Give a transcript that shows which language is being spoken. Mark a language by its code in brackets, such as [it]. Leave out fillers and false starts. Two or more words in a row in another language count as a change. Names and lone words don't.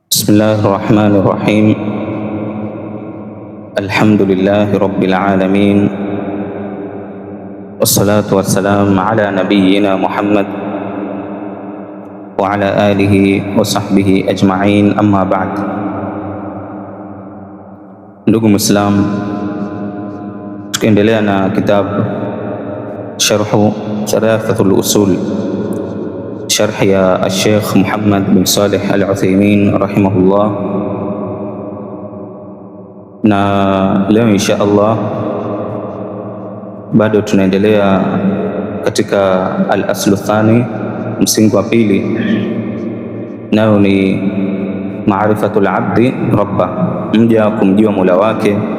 [ar] بسم الله الرحمن الرحيم. الحمد لله رب العالمين، والصلاة والسلام على نبينا محمد وعلى آله وصحبه أجمعين، أما بعد. [sw] Ndugu Muislam, tukiendelea na kitabu Sharhu Thalathatul Usul, sharhi ya Sheikh Muhammad bin Saleh Al-Uthaymeen rahimahullah, na leo [ar] إن شاء الله [sw] bado tunaendelea katika [ar] الأصل الثاني, [sw] msingi wa pili, nayo ni [ar] معرفة العبد ربه, [sw] mja kumjua Mola wake.